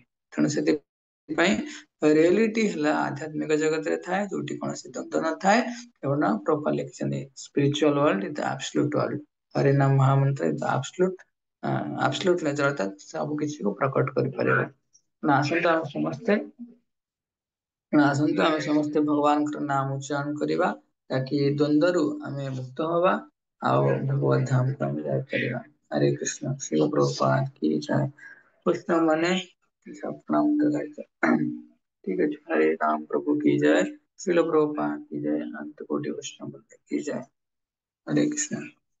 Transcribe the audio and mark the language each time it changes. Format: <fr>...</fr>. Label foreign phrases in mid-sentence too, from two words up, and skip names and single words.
<or>ତେଣୁ ସେଥିପାଇଁ ରିଏଲିଟି ହେଲା ଆଧ୍ୟାତ୍ମିକ ଜଗତରେ ଥାଏ ଯୋଉଠି କୌଣସି ଦ୍ୱନ୍ଦ ନଥାଏ, କେବଳ ପ୍ରପର ଲେଖିଛନ୍ତି</or> <en>spiritual world is the absolute world,</en> <or>ହରିନାମ ମହାମନ୍ତ୍ର</or> <en>is the absolute nature,</en> <or>ଅର୍ଥାତ ସବୁ କିଛି କୁ ପ୍ରକଟ କରିପାରିବ। ନା ଆସନ୍ତୁ ଆମେ ସମସ୍ତେ ଆସନ୍ତୁ ଆମେ ସମସ୍ତେ ଭଗବାନଙ୍କର ନାମ ଉଚ୍ଚାରଣ କରିବା, ତାକି ଦ୍ୱନ୍ଦରୁ ଆମେ ମୁକ୍ତ ହବା ଆଉ ଭଗବତ ଧାମକୁ ଆମେ ଯାଇପାରିବା। ହରେ କୃଷ୍ଣ,</or> <hi>शिल प्रभुपाद की जय।</hi> <or>କୃଷ୍ଣ ମାନେ</or> <hi>ठीक है। हरे राम प्रभु की जय, शिल प्रभुपाद की जय, अनंत कोटि वैष्णव वृंद की जय। हरे कृष्ण।</hi>